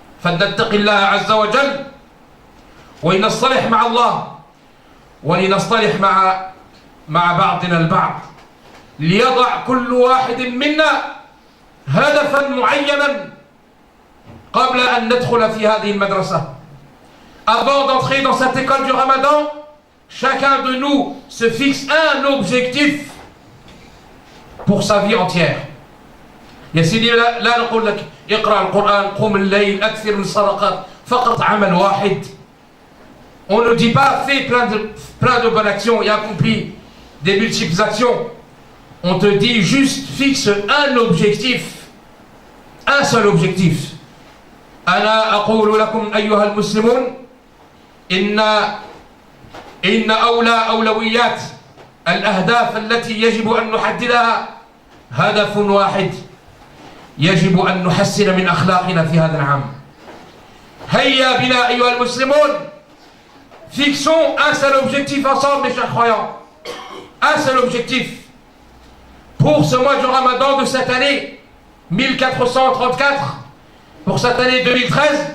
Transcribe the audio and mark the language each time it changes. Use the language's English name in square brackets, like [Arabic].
[Arabic] فلنتق الله عز وجل ولنصطلح مع الله ولنصطلح مع بعضنا البعض، ليضع كل واحد منا هدفا معينا قبل أن ندخل في هذه المدرسة. [French] Avant d'entrer dans cette école du Ramadan, chacun de nous se fixe un objectif pour sa vie entière. [Arabic] يا سيدي لا نقول لك اقرأ القرآن، قم الليل، أكثر من الصدقات، فقط عمل واحد. [French] On ne dit pas fais plein de bonnes actions et accomplis des multiples actions. On te dit juste fixe un objectif, un seul objectif. [Arabic] أنا أقول لكم أيها المسلمون إن أولويات الأهداف التي يجب أن نحددها هدف واحد، يجب أن نحسن من أخلاقنا في هذا العام. هيا بنا أيها المسلمون، [French] fixons un seul objectif ensemble, mes chers croyants. Un seul objectif pour ce mois du Ramadan de cette année 1434, pour cette année 2013.